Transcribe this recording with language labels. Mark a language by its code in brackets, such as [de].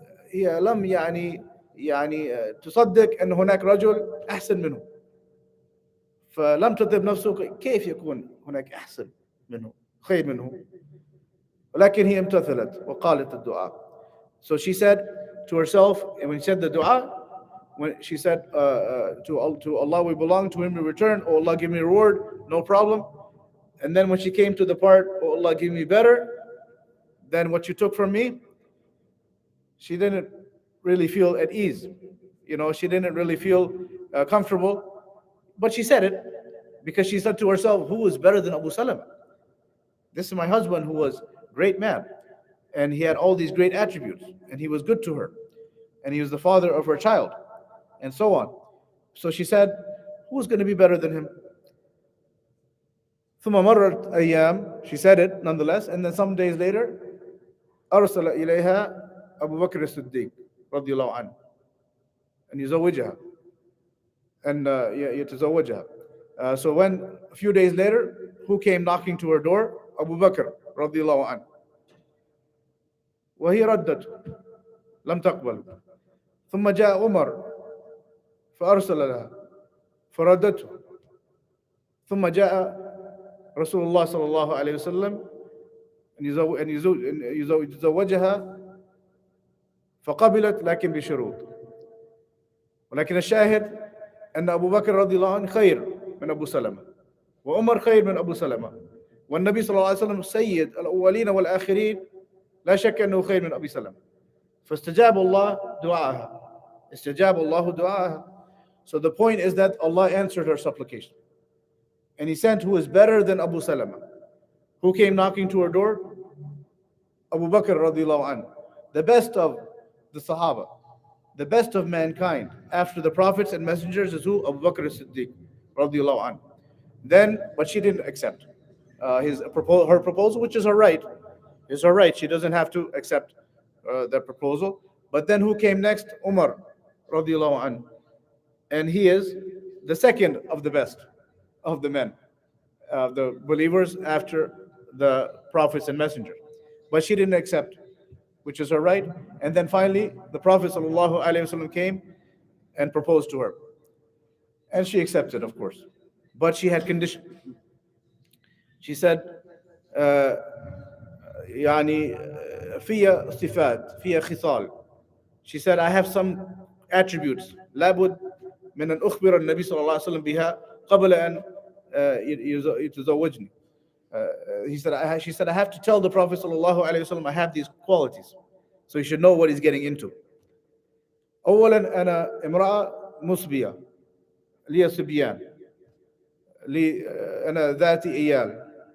[ar] هي لم يعني تصدق أن هناك رجل أحسن منه، فلم تطب نفسه كيف يكون هناك أحسن منه خير منه، ولكن هي امتثلت وقالت الدعاء. [en] So she said to herself, and when she said the dua, when she said to Allah we belong, to Him we return, oh Allah give me reward, no problem. And then when she came to the part, oh Allah give me better than what you took from me, she didn't really feel at ease. She didn't really feel comfortable. But she said it because she said to herself, who is better than Abu Salama? This is my husband who was a great man, and he had all these great attributes, and he was good to her, and he was the father of her child, and so on. So she said, who's going to be better than him? [ar] ثم مرت أيام, [en] she said it nonetheless, and then some days later, [ar] أرسل إليها أبو بكر الصديق رضي الله عنه أن يزوجها and يتزوجها. [en] So when a few days later, who came knocking to her door? [ar] Abu Bakr رضي الله عنه. وهي ردت لم تقبل. ثم جاء عمر فأرسل لها فردته. ثم جاء رسول الله صلى الله عليه وسلم أن يزوجها فقبلت لكن بشروط. ولكن الشاهد أن أبو بكر رضي الله عنه خير من أبو سلمة، وعمر خير من أبو سلمة، والنبي صلى الله عليه وسلم سيد الأولين والآخرين، لا شك أنه خير من أبي سلمة. فاستجاب الله دعاءها. استجاب الله دعاءها. [en] So the point is that Allah answered her supplication. And He sent who is better than Abu Salama. Who came knocking to her door? Abu Bakr radiallahu anhu. The best of the Sahaba. The best of mankind. After the prophets and messengers is who? Abu Bakr as-Siddiq radiallahu anhu. Then, but she didn't accept her proposal, which is her right. Is her right. She doesn't have to accept the proposal. But then who came next? Umar radiallahu anhu. And he is the second of the best of the men, the believers after the prophets and messengers. But she didn't accept, which is her right. And then finally, the Prophet ﷺ came and proposed to her. And she accepted, of course. But she had conditions. She said, [ar] يعني فيها صفات فيها خصال. [en] She said, I have some attributes. [ar] لابد من أن أخبر النبي صلى الله عليه وسلم بها قبل أن يتزوجني. [en] She said, I have to tell the Prophet sallallahu alaihi wasallam I have these qualities, so he should know what he's getting into. [ar] أولا أنا امرأة مسبية لي صبيان لي أنا ذاتي إيال.